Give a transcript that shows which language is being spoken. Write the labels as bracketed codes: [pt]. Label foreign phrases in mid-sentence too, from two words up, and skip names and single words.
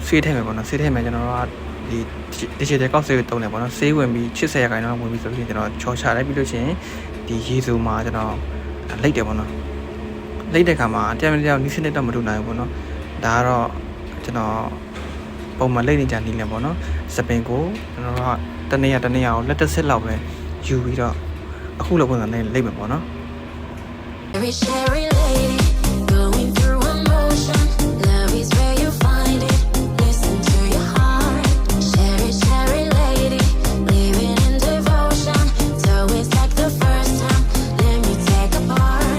[my] ဆေးထည့်မယ်ပေါ့နော်ဆေးထည့်မယ်ကျွန်တော်တို့ကဒီ digital ကောက်ဆေးကိုတုံးတယ်ပေါ့နော်ဆေးဝင်ပြီး80ရာခိုင်နှုန်းဝင်ပြီးဆိုလို့ကျွန်တော်ချော်ချလိုက်ပြီးလို့ရှိရင်ဒီရေစုံမှာကျွန်တော်လိတ်တယ်ပေါ့နော်လိတ်တဲ့ခါမှာတရားမတရားနီးစနစ်တော့မတူနိုင်ဘူးပေါ့နော်ဒါကတော့ကျွန်တော်ပုံမှန်လိတ်နေကြနေလဲပေါ့နော်စပင်ကိုကျွန်တော်တို့ကတနေ့ကိုလက်တစ်စစ်လောက်ပဲယူပြီးတော့အခုလိုပုံစံနဲ့လိတ်မယ်ပေါ့နော် [en] Every cherry lady going through emotion. Love is where you find it. Listen to your heart. Cherry lady, living in devotion. So it's like the first time. Let me take a part.